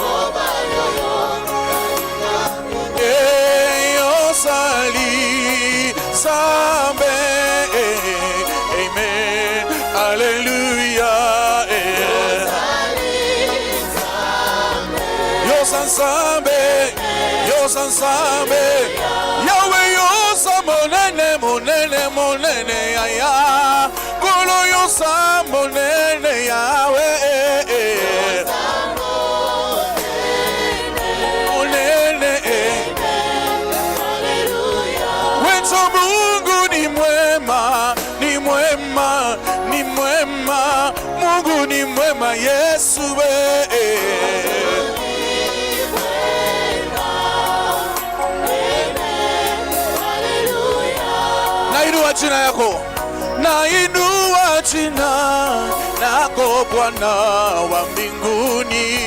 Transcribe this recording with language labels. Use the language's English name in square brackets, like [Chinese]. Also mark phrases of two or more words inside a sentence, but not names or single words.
[Lingala] Yosali Sambe Amen Hallelujah Yosansambe Yahweh monene Yaya Kolo monene Yahweh [Swahili] monene Wetu Mungu ni mwema Mungu ni mwema Yesu Jina yako na inua jina lako Bwana wa mbinguni